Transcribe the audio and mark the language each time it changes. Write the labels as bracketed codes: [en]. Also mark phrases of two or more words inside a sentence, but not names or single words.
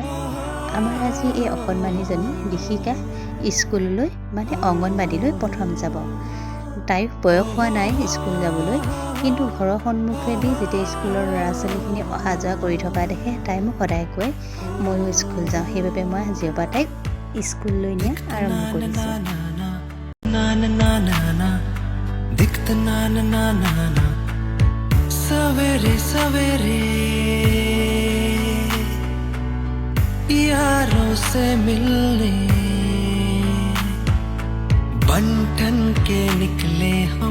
[as] আমাৰ আজি এই অকণমানিজনী দিশিকা স্কুললৈ অংগনবাড়ীলৈ প্ৰথম যাব। তাইৰ বয়স হোৱা নাই স্কুল যাবলৈ, কিন্তু ঘৰৰ সন্মুখেদি যেতিয়া স্কুলৰ ল'ৰা ছোৱালীখিনি অহা যোৱা কৰি থকা দেখে তাই মোক সদায় কয় ময়ো স্কুল যাওঁ। সেইবাবে মই আজিৰ পৰা তাইক স্কুললৈ নিয়া আৰম্ভ কৰিছোঁ। [hi] सवेरे सवेरे यारों से मिलने बंटन के निकले हम।